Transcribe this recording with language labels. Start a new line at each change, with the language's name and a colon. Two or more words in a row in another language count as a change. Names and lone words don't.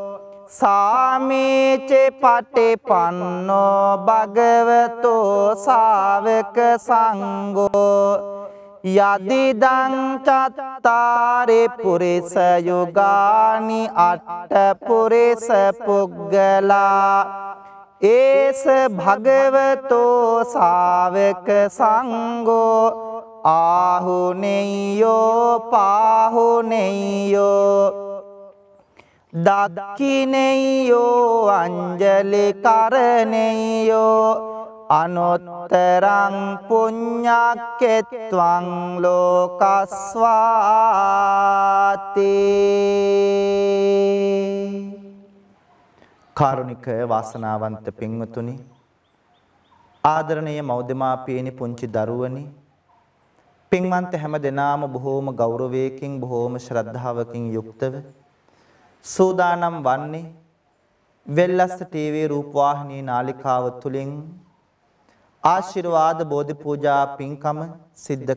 Pali: සාමීච පටිපන්නෝ භගවතෝ ශාවක සංඝෝ යදිදං චත්තාරි පුරිස යුගානි අට්ඨ පුරිස පුග්ගලා ඒස භගවතෝ ශාවක සංඝෝ ආහුනේයෝ පාහුනේයෝ දක්ඛිනේයෝ අංජලි කරණේයෝ අනුත්තරං පුඤ්ඤක්කෙත්වං
Sinhala: ලෝකස්වාති කාරුණික වාසනාවන්ත පින්වතුනි ආදරණීය මව්දෙමාපියනි පුංචි දරුවනි පින්වන්ත හැම දෙනාම බොහෝම ගෞරවයකින් බොහෝම ශ්‍රද්ධාවකින් යුක්තව සූදානම් වන්නේ වෙල්ලස්ස ටීවී රූපවාහිනී නාලිකාව තුලින් ආශිර්වාද බෝධි පූජා පින්කම සිද්ධ